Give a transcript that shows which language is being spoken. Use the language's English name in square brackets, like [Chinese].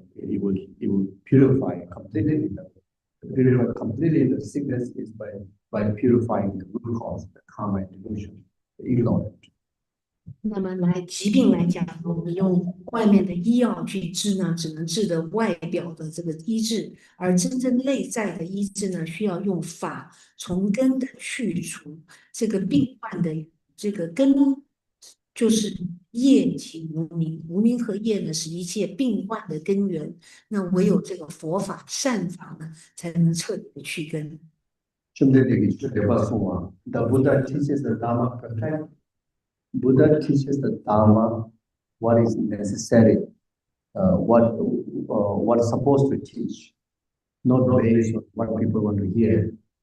[English] It will purify completely. Purify completely the sickness is by purifying the root cause, the karma and delusion, the ignorance. [Chinese] 那么疾病来讲，我们用外面的医药去治呢，只能治的外表的这个医治，而真正内在的医治呢，需要用法从根的去除这个病患的这个根，就是业及无明，无明和业呢是一切病患的根源。那唯有这个佛法善法呢，才能彻底的去根。 [English] The Buddha teaches the Dharma perfect. Buddha teaches the Dharma, what is necessary, what's supposed to teach, not based on what people want to hear.